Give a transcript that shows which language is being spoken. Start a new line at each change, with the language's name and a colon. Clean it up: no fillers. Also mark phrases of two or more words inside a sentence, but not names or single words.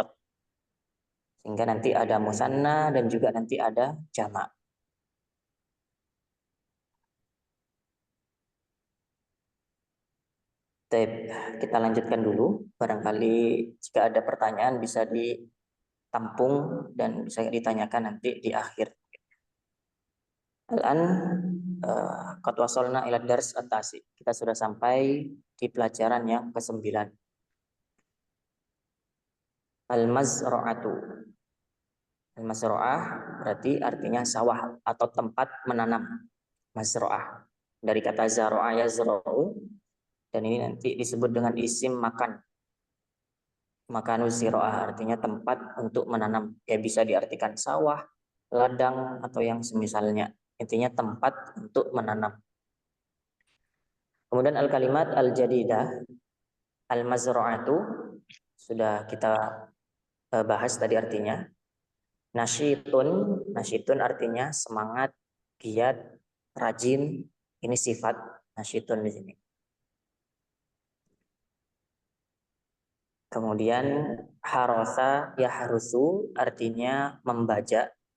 Indonesian: Sehingga nanti ada musanna dan juga nanti ada jamak. Kita lanjutkan dulu. Barangkali jika ada pertanyaan bisa ditampung dan bisa ditanyakan nanti di akhir.
Arabic: الآن قد وصلنا إلى الدرس التاسع.
Indonesian: Kita sudah sampai di pelajaran yang ke-9. Al-mazra'atu. Al-mazra'ah berarti artinya sawah atau tempat menanam. Mazra'ah. Dari kata
Arabic: زرع يزرع,
Indonesian: dan ini nanti disebut dengan isim makan.
Arabic: مكان زراعة
Indonesian: artinya tempat untuk menanam. Ya bisa diartikan sawah, ladang, atau yang semisalnya. Intinya tempat untuk menanam. Kemudian
Arabic: الكلمات الجديدة المزرعة,
Indonesian: sudah kita bahas tadi artinya. Nasyitun artinya semangat, giat, rajin. Ini sifat nasyitun di sini. Kemudian
Arabic: حرث يحرث
Indonesian: artinya membajak.